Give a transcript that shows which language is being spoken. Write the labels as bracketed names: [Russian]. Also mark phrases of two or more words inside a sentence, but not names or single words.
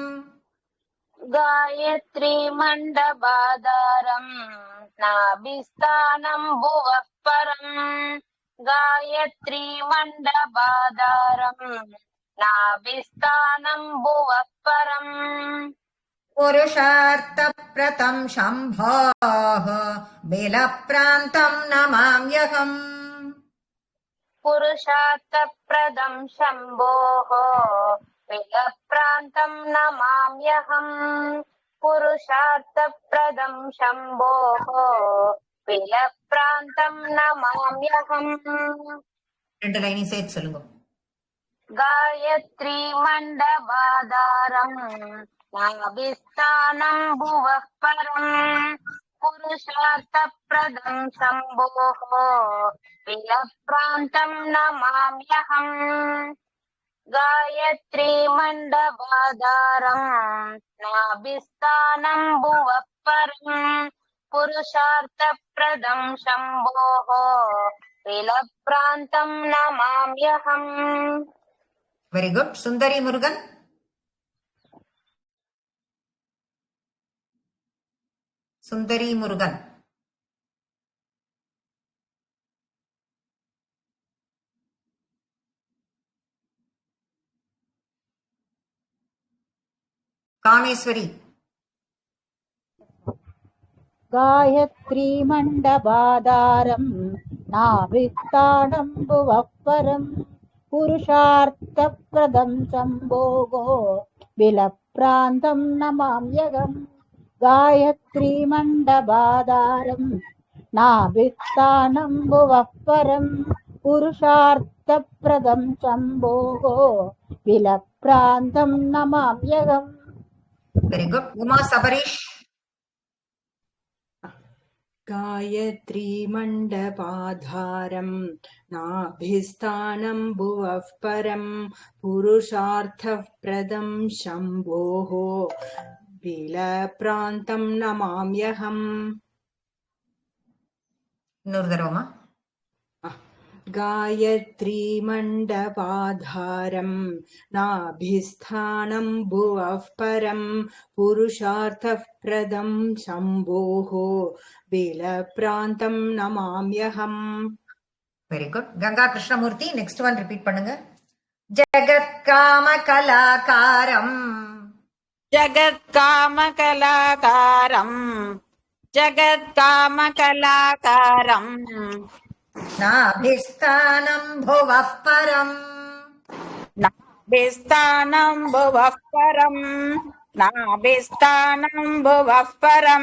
[Sanskrit] गायत्री मण्डपाधारम् नाभिस्थानं भुवः परम् गायत्री मण्डपाधारम् नाभिस्थानं भुवः परम् पुरुषार्थ प्रदं शम्भोः विलप्रान्तं नमाम्यहम् पुरुषार्थप्रदं शम्भोः विलप्रान्तं नमाम्यहम् पुरुषार्थप्रदं शम्भोः विलप्रान्तं नमाम्यहम् [Tamil] 2 லைனையும் சேர்த்து சொல்லுங்க. [Sanskrit] गायत्री मण्डबाधारम् नाभिस्थानं भुवः परम् पुरुषार्थप्रदं शम्भोः विलप्रान्तं नमाम्यहम् गायत्री मण्डबाधारम् नाभिस्थानं भुवः परम् पुरुषार्थप्रदं शम्भोः विलप्रान्तं नमाम्यहम् [English] very good. [Tamil] சுந்தரி முருகன். சுந்தரி முருகன். காமேஸ்வரி. [Sanskrit] गायत्री मण्डबाधारम् नाभिस्थानं भुवः परम् पुरुषार्थप्रदं शम्भोः विलप्रान्तं नमाम्यहम् गायत्री मण्डबाधारम् नाभिस्थानं भुवः परम् पुरुषार्थप्रदं शम्भोः विलप्रान्तं नमाम्यहम् [English] very good. [Tamil] உமா சபரீஷ். [Sanskrit] गायत्री मण्डपाधारम् नाभिस्थानं भुवः परम् पुरुषार्थप्रदं शम्भोः विलप्रान्तं नमाम्यहम् [Tamil] இன்னொரு தடவைமா. [Sanskrit] गायत्री मण्डपाधारम् नाभिस्थानं भुवः परम् पुरुषार्थप्रदं शम्भोः विलप्रान्तं नमाम्यहम् [English] very good. [Tamil] கங்கா கிருஷ்ணமூர்த்தி. [English] next one repeat [Tamil] பண்ணுங்க. [Sanskrit] जगत्काम कलाकारम् जगत्कामकलाकारम् जगत्कामकलाकारम् नाभिस्थानं भुवः परम् नाभिस्थानं भुवः परम् नाभिस्थानं भुवः परम्